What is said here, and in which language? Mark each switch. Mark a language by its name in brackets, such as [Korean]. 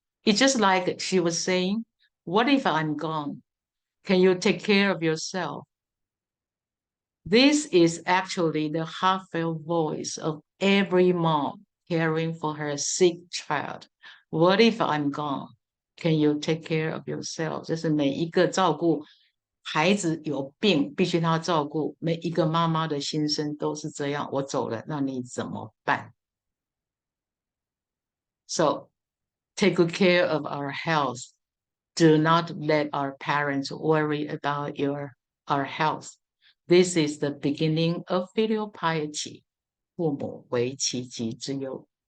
[English] It's just like she was saying, what if I'm gone? Can you take care of yourself? This is actually the heartfelt voice of every mom caring for her sick child. What if I'm gone? Can you take care of yourself? [Chinese] 这是每一个照顾孩子有病必须他照顾，每一个妈妈的心声都是这样。我走了，那你怎么办？ [English] So take good care of our health. Do not let our parents worry about our health. This is the beginning of filial piety. [Chinese] 父母为其疾之忧。